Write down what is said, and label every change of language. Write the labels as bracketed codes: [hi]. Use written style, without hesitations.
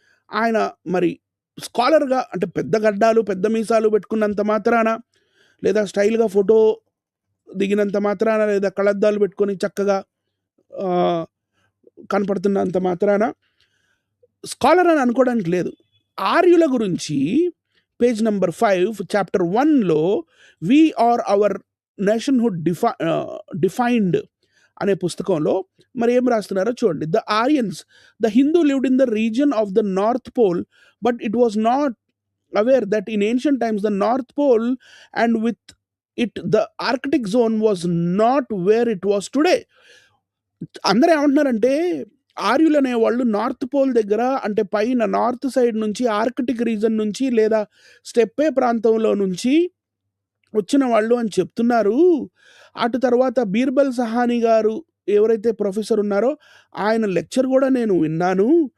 [te] ఆయన మరి స్కాలర్గా, అంటే పెద్ద గడ్డాలు, పెద్ద మీసాలు పెట్టుకున్నంత మాత్రాన, లేదా స్టైల్గా ఫోటో దిగినంత మాత్రాన, లేదా కళ్ళద్దాలు పెట్టుకొని చక్కగా కనపడుతున్నంత మాత్రాన స్కాలర్ అని అనుకోవడానికి లేదు. ఆర్యుల గురించి page number 5 chapter 1లో we are our నేషన్హుడ్ defined అనే పుస్తకంలో మరి ఏం రాస్తున్నారో చూడండి. [en] The Aryans, the Hindu lived in the region of the North Pole, but it was not aware that in ancient times the North Pole and with it the Arctic zone was not where it was today. [te] అందరూ ఏమంటున్నారంటే, ఆర్యులు అనేవాళ్ళు north pole దగ్గర, అంటే పైన north side నుంచి, Arctic reason నుంచి, లేదా స్టెప్పే ప్రాంతంలో నుంచి వచ్చిన వాళ్ళు అని చెప్తున్నారు. అటు తర్వాత బీర్బల్ సహానీ గారు ఎవరైతే ప్రొఫెసర్ ఉన్నారో ఆయన లెక్చర్ కూడా నేను విన్నాను.